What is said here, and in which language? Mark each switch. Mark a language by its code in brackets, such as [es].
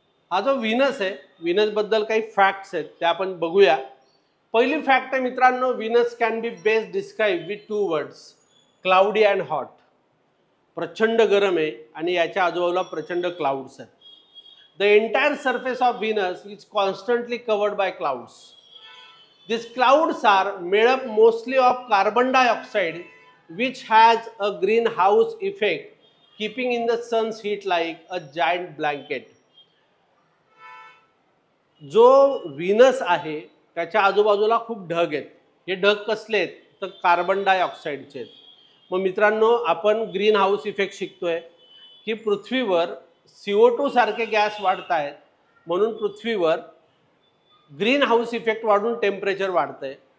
[mr] हा जो व्हीनस आहे, व्हीनसबद्दल काही फॅक्ट्स आहेत त्या आपण बघूया. पहिली फॅक्ट आहे मित्रांनो, [en] Venus can be best describe with 2 words, cloudy and hot. [mr] प्रचंड गरम आहे आणि याच्या आजूबाजूला प्रचंड क्लाउड्स आहेत. [en] The entire surface of Venus is constantly covered by clouds. These clouds are made up mostly of carbon dioxide, which has a greenhouse effect, keeping in the sun's heat like a giant blanket. [mr] जो Venus आहे त्याच्या आजूबाजूला खूप ढग आहेत. हे ढग कसले आहेत? तर कार्बन डायऑक्साईडचे आहेत. मग मित्रांनो आपण ग्रीन हाऊस इफेक्ट शिकतोय की पृथ्वीवर CO2 सारखे गॅस वाढत आहेत, म्हणून पृथ्वीवर ग्रीन हाऊस इफेक्ट वाढून टेम्परेचर वाढतंय.